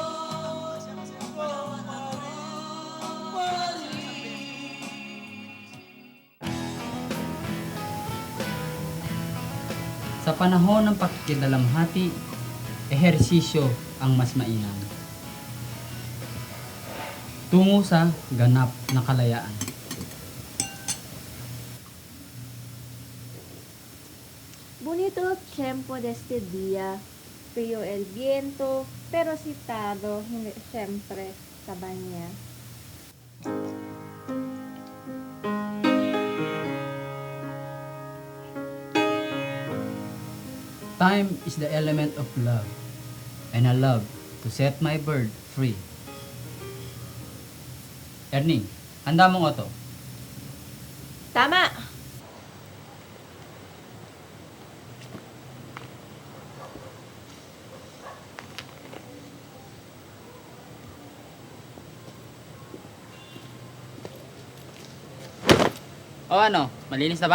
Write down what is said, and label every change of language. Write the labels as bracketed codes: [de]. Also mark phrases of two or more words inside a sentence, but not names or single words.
[tl] Sa panahon ng pakikidalamhati, ehersisyo ang mas mainam. Tungo sa ganap na kalayaan. [es] Bonito tiempo de este día, frío el viento, pero citado siempre [tl] sa banya. [en] Time is the element of love, and I love to set my bird free. [tl] Ernie, handa mong oto. Tama! O ano, malinis na ba?